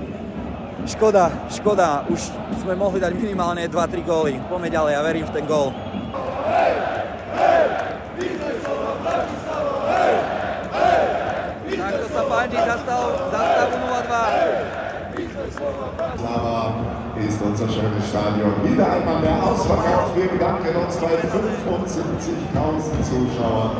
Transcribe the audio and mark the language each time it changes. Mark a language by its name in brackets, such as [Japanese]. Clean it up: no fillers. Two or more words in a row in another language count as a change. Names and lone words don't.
[Slovak] Škoda, už sme mohli dať minimálne 2-3 góly. Poďme ďalej, ja verím v ten gól. Takto sa fandí za stavu 0-2. [German] Bratislava ist unser schönes Stadion wieder einmal mehr ausverkauft. Wir bedanken uns bei 75.000 Zuschauern.